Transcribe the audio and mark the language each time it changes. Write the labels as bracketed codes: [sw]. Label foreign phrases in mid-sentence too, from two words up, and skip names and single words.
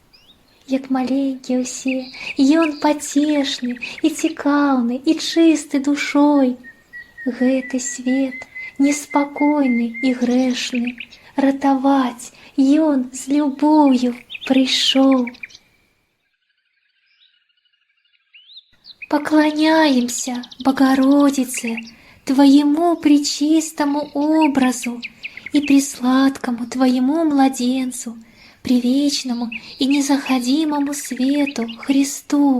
[be] Як маленькі ўсе, ён пацешны і цікаўны і чысты душой. Гэты свет неспакойны і грэшны ратаваць ён з любоўю прыйшоў. [cu] Поклоняемся, Богородице, Твоему пречистому образу и пресладкому Твоему младенцу, привечному и незаходимому свету Христу.